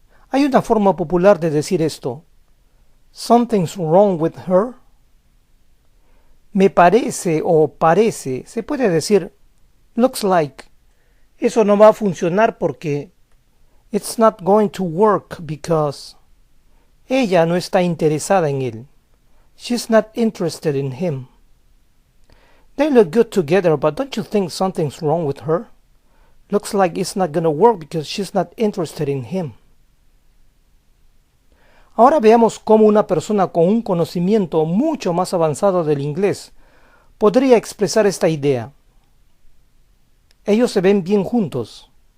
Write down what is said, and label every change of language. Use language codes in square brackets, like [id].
[es] Hay una forma popular de decir esto. [en] Something's wrong with her. [es] Me parece o parece, se puede decir [en] looks like. [es] Eso no va a funcionar porque [en] it's not going to work because [es] ella no está interesada en él. [en] She's not interested in him. They look good together, but don't you think something's wrong with her? Looks like it's not gonna work because she's not interested in him. [es] Ahora veamos cómo una persona con un conocimiento mucho más avanzado del inglés podría expresar esta idea. Ellos se ven bien juntos.